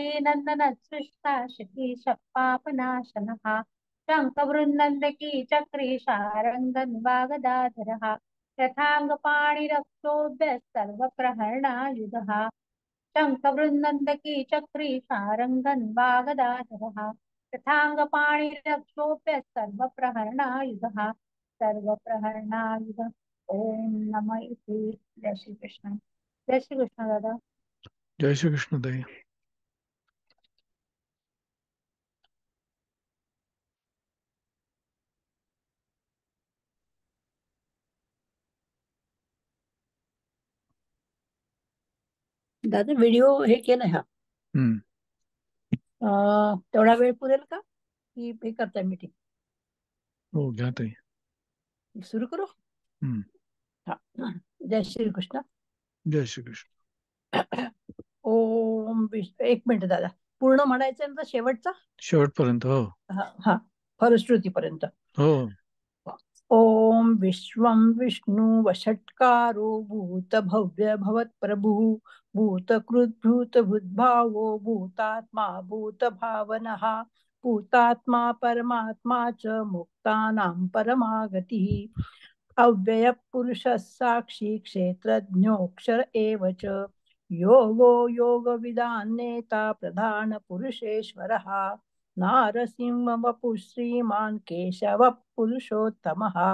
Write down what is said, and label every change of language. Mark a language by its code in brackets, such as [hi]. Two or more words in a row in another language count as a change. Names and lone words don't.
[sa] नन्दन सृष्टा शकीशः पापनाशनः शङ्खवृन्नन्दकी चक्री शारङ्गन् वागदाधरः रथाङ्गपाणिरक्षोभ्यः सर्वप्रहरणायुधः शङ्खवृन्नन्दकी चक्री शारङ्गन् वागदाधरः रथाङ्गपाणिरक्षोभ्यः सर्वप्रहरणायुधः सर्वप्रहरणायुध ओम नम इति [mr] जय श्री कृष्ण दादा जय श्री कृष्ण ताई. दादा व्हिडिओ हे केलं हा तेवढा वेळ पुरेल का की हे करताय मीटिंग हो घ्या ताई. सुरू करू हा जय श्री कृष्ण. जय श्री कृष्ण. ओम एक मिनिट दादा पूर्ण म्हणायचं ना शेवटचा शेवटपर्यंत. हो हा फलश्रुतीपर्यंत. हो. [sa] ओम विश्वं विष्णु वषट्कारो भूत भव्य भवत् प्रभु भूतकृत भूतभूद्भावो भूतात्मा भूत भावनः भूतात्मा परमात्मा च मुक्तानां परमागतिः अव्यय पुरुषः साक्षी क्षेत्रज्ञोऽक्षर एव च योगो योगविदां नेता प्रधान पुरुषेश्वरः नारसिंह वपुः श्रीमान् केशव पुरुषोत्तमः